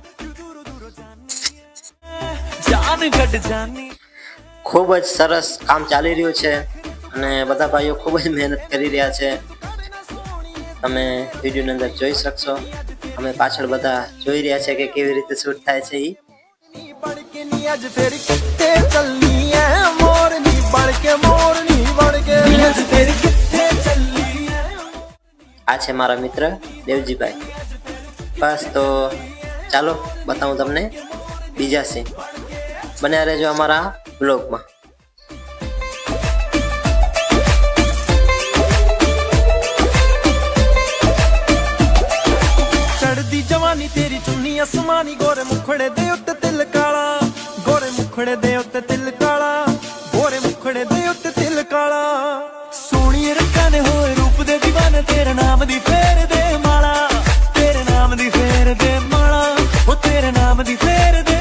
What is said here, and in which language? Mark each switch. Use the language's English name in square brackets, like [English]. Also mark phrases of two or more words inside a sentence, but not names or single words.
[Gujarati] ખૂબ જ સરસ કામ ચાલી રહ્યું છે અને બધા ભાઈઓ ખૂબ જ મહેનત કરી રહ્યા છે. તમે વિડીયોની અંદર જોઈ શકશો. અમે પાછળ બધા જોઈ રહ્યા છે કે કેવી રીતે શૂટ થાય છે. [Punjabi] ਅੱਜ ਫਿਰ ਕਿੱਥੇ ਚੱਲੀ ਐ ਮੋਰਨੀ ਬਣ ਕੇ ਮੋਰਨੀ ਬਣ ਕੇ ਅੱਜ ਫਿਰ ਕਿੱਥੇ ਚੱਲੀ ਐ. [Gujarati] આ છે મારા મિત્ર દેવજીભાઈ. બસ તો ચાલો બતાવું તમને બીજા સીન. બન્યા રહેજો અમારા બ્લોગમાં. [Punjabi] ਚੜਦੀ ਜਵਾਨੀ ਤੇਰੀ ਚੁੰਨੀ ਅਸਮਾਨੀ ਗੋਰੇ ਮੁਖੜੇ ਦੇ ਉੱਤੇ ਤਿਲ ਕਾਲਾ ਗੋਰੇ ਮੁਖੜੇ ਦੇ ਉੱਤੇ ਤਿਲ ਕਾਲਾ ਗੋਰੇ ਮੁਖੜੇ ਦੇ ਉੱਤੇ ਤਿਲ ਕਾਲਾ ਸੋਹਣੀ ਰੱਖਾਂ ਨੇ ਹੋਏ ਰੂਪ ਦੇ دیਵਾਨੇ ਤੇਰੇ ਨਾਮ ਦੀ ਫੇਰ ਦੇ ਮਾਲਾ ਤੇਰੇ ਨਾਮ ਦੀ ਫੇਰ ਦੇ ਮਾਲਾ ਉਹ ਤੇਰੇ ਨਾਮ ਦੀ ਫੇਰ